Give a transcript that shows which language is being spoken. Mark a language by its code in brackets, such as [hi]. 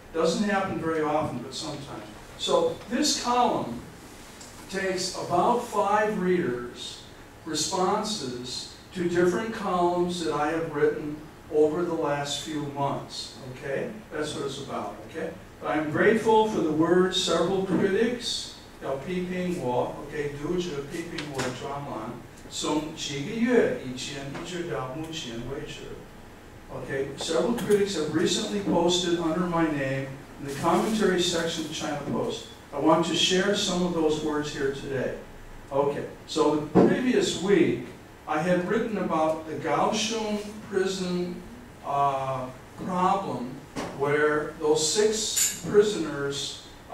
[en] Doesn't happen very often, but sometimes. So this column takes about 5 readers' responses to different columns that I have written over the last few months, okay? That's what it's about, okay? But I'm grateful for the words several critics [zh] 要批评我 ，OK， 读者批评我专栏，从几个月以前一直到目前为止。 [en] Okay, several critics have recently posted under my name in the commentary section of China Post. I want to share some of those words here today. Okay, so the previous week I had written about the Kaohsiung prison problem, where those 6 prisoners